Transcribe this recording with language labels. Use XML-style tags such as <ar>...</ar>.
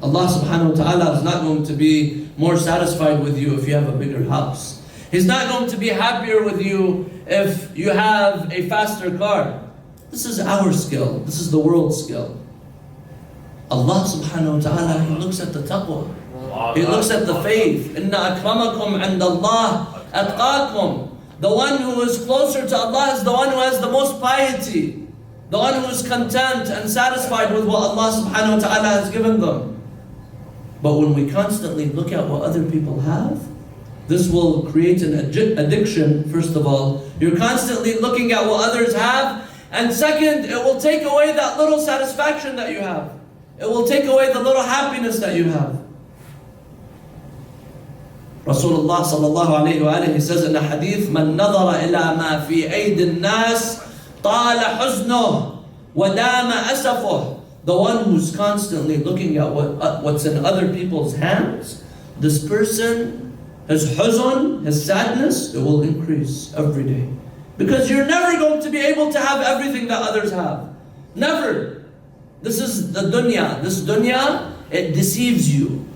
<en>Allah subhanahu wa ta'ala is not going to be more satisfied with you if you have a bigger house. He's not going to be happier with you if you have a faster car. This is our skill. This is the world's skill. Allah subhanahu wa ta'ala, He looks at the taqwa. He looks at the faith.</en> <ar>Inna akramakum عند الله أتقاكم.</ar> <en>The one who is closer to Allah is the one who has the most piety. The one who is content and satisfied with what Allah subhanahu wa ta'ala has given them. But when we constantly look at what other people have, this will create an addiction, first of all. You're constantly looking at what others have. And second, it will take away that little satisfaction that you have. It will take away the little happiness that you have. Rasulullah sallallahu alayhi wa alayhi says in a hadith,</en> <ar>مَنْ نَظَرَ إِلَى مَا فِي أَيْدِ النَّاسِ طَالَ حُزْنُهُ وَدَامَ أَسَفُهُ.</ar> <en>The one who's constantly looking at what's in other people's hands, this person, his huzn, his sadness, it will increase every day. Because you're never going to be able to have everything that others have. Never. This is the dunya. This dunya, it deceives you.</en>